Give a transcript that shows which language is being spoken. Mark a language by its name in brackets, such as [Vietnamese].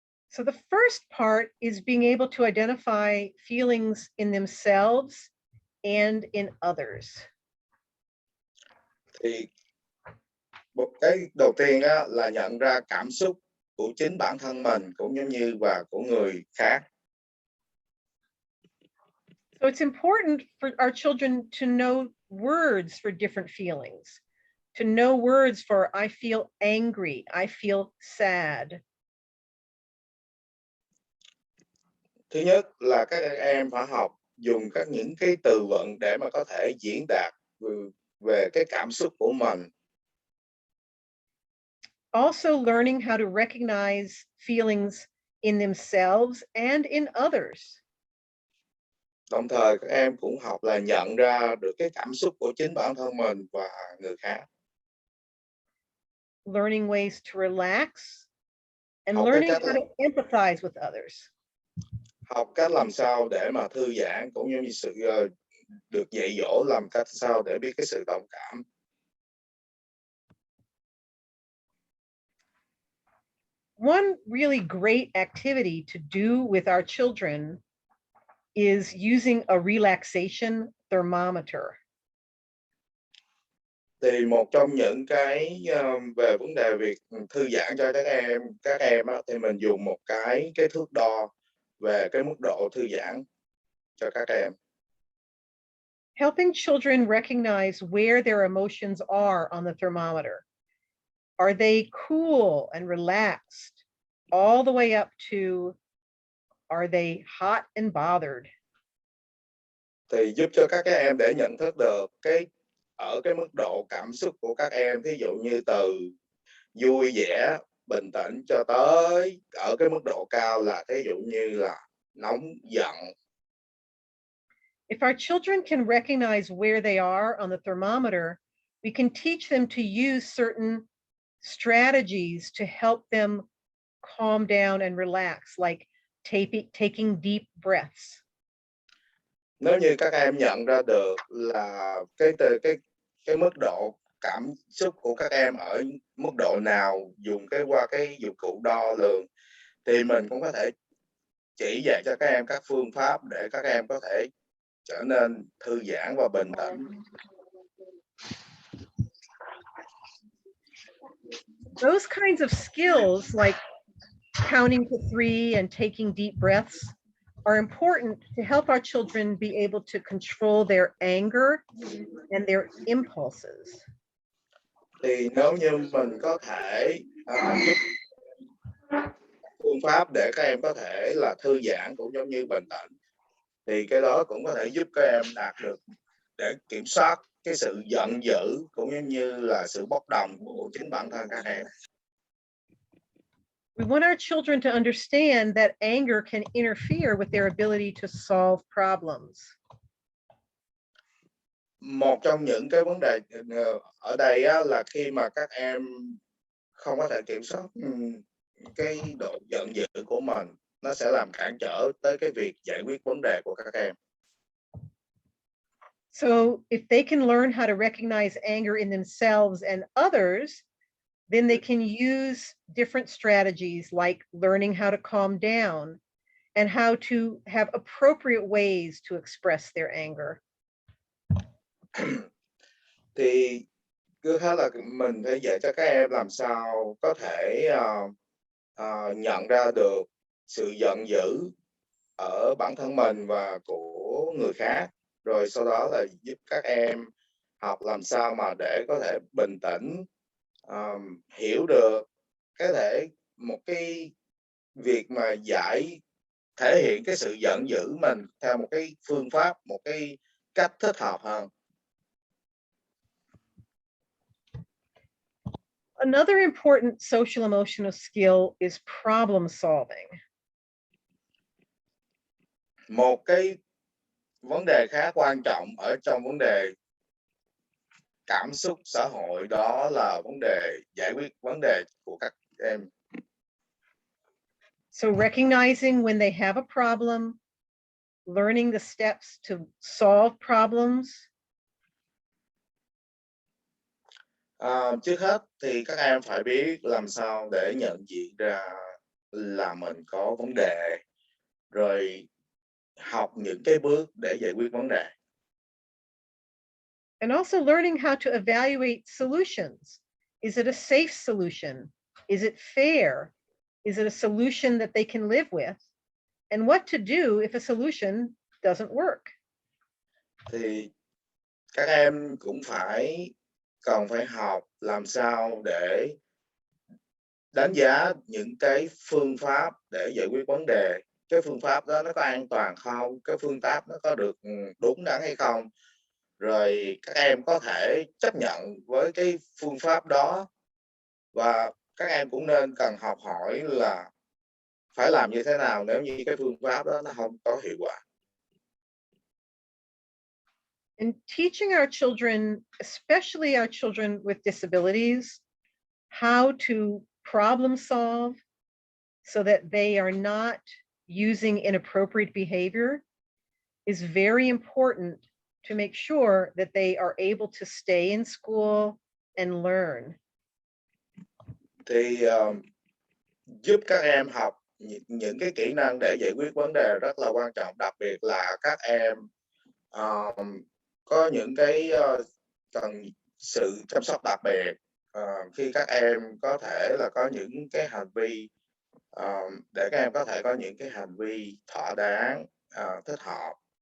[English] So the first part is being able to identify feelings in themselves and in others. [Vietnamese] Thì một cái đầu tiên á, là nhận ra cảm xúc của chính bản thân mình cũng giống như và của người khác. [English] So it's important for our children to know words for different feelings, to know words for I feel angry, I feel sad. [Vietnamese] Thứ nhất là các em phải học dùng những cái từ vựng để mà có thể diễn đạt về cái cảm xúc của mình. [English] Also learning how to recognize feelings in themselves and in others. [Vietnamese] Đồng thời các em cũng học là nhận ra được cái cảm xúc của chính bản thân mình và người khác. [English] Learning ways to relax and [Vietnamese] Học [English] learning [Vietnamese] cách [English] how to empathize with others. [Vietnamese] Học cách làm sao để mà thư giãn cũng như sự được dạy dỗ làm cách sao để biết cái sự đồng cảm. [English] One really great activity to do with our children is using a relaxation thermometer. [Vietnamese] Thì một trong những cái về vấn đề việc thư giãn cho các em á, thì mình dùng một cái thước đo về cái mức độ thư giãn cho các em. [English] helping children recognize where their emotions are on the thermometer. Are they cool and relaxed, all the way up to are they hot and bothered? [Vietnamese] Thì giúp cho các em để nhận thức được ở cái mức độ cảm xúc của các em, thí dụ như từ vui vẻ, bình tĩnh cho tới ở cái mức độ cao là thí dụ như là nóng giận. [English] If our children can recognize where they are on the thermometer, we can teach them to use certain strategies to help them calm down and relax, like taking deep breaths. [Vietnamese] Nếu như các em nhận ra được là cái mức độ cảm xúc của các em ở mức độ nào qua cái dụng cụ đo lường, thì mình cũng có thể chỉ dạy cho các em các phương pháp để các em có thể trở nên thư giãn và bình tĩnh. [English] Those kinds of skills, like counting to 3 and taking deep breaths, are important to help our children be able to control their anger and their impulses. [Vietnamese] Thì nếu như mình có thể giúp phương pháp để các em có thể là thư giãn cũng giống như bình tĩnh, thì cái đó cũng có thể giúp các em đạt được để kiểm soát cái sự giận dữ cũng giống như là sự bốc đồng của chính bản thân các em. [English] We want our children to understand that anger can interfere with their ability to solve problems. [Vietnamese] Một trong những cái vấn đề ở đây là khi mà các em không có thể kiểm soát cái độ giận dữ của mình, nó sẽ làm cản trở tới cái việc giải quyết vấn đề của các em. [English] So if they can learn how to recognize anger in themselves and others, then they can use different strategies like learning how to calm down and how to have appropriate ways to express their anger. [Vietnamese] Thì cứ thế là mình phải dạy cho các em làm sao có thể nhận ra được sự giận dữ ở bản thân mình và của người khác, rồi sau đó là giúp các em học làm sao mà để có thể bình tĩnh, hiểu được một cái việc mà thể hiện cái sự giận dữ mình theo một cái phương pháp, một cái cách thích hợp hơn. [English] Another important social emotional skill is problem solving. [Vietnamese] Một cái vấn đề khá quan trọng ở trong vấn đề cảm xúc xã hội đó là vấn đề giải quyết vấn đề của các em. [English] So recognizing when they have a problem, learning the steps to solve problems. [Vietnamese] Trước hết thì các em phải biết làm sao để nhận diện ra là mình có vấn đề, rồi học những cái bước để giải quyết vấn đề. [English] And also learning how to evaluate solutions. Is it a safe solution? Is it fair? Is it a solution that they can live with? And what to do if a solution doesn't work? [Vietnamese] Thì các em cũng cần phải học làm sao để đánh giá những cái phương pháp để giải quyết vấn đề. Cái phương pháp đó nó có an toàn không? Cái phương pháp nó có được đúng đắn hay không? Rồi các em có thể chấp nhận với cái phương pháp đó, và các em cũng nên cần học hỏi là phải làm như thế nào nếu như cái phương pháp đó nó không có hiệu quả. [English] In teaching our children, especially our children with disabilities, how to problem solve so that they are not using inappropriate behavior is very important to make sure that they are able to stay in school and learn. [Vietnamese] Thì giúp các em học những cái kỹ năng để giải quyết vấn đề rất là quan trọng, đặc biệt là các em có những cái cần sự chăm sóc đặc biệt khi các em có thể là có những cái hành vi để các em có thể có những cái hành vi thỏa đáng, thích hợp